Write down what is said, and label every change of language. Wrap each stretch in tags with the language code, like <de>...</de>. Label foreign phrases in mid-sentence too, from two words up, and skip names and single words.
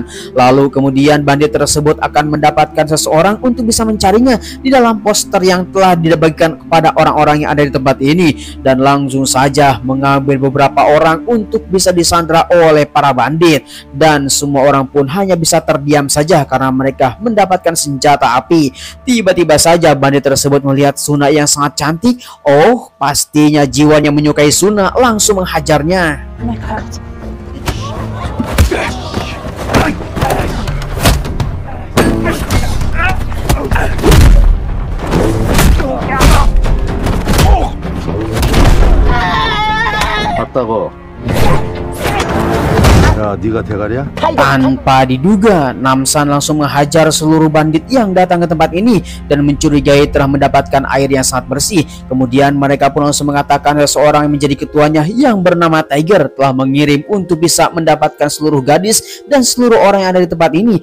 <id>Lalu kemudian bandit tersebut akan mendapatkan seseorang untuk bisa mencarinya di dalam poster yang telah dibagikan kepada orang-orang yang ada di tempat ini dan langsung saja mengambil beberapa orang untuk bisa disandra oleh para bandit dan semua orang pun hanya bisa terdiam saja karena mereka mendapatkan mendapatkan senjata api. Tiba-tiba saja bandit tersebut melihat Suna yang sangat cantik. Oh, pastinya Jiwan yang menyukai Suna langsung menghajarnya.</id> <ko>봤다고. 야, 네가 대가리야?</ko> <id>Tanpa diduga, Namsan langsung menghajar seluruh bandit yang datang ke tempat ini dan mencurigai telah mendapatkan air yang sangat bersih. Kemudian mereka pun langsung mengatakan seseorang yang menjadi ketuanya yang bernama Tiger telah mengirim untuk bisa mendapatkan seluruh gadis dan seluruh orang yang ada di tempat ini.</id>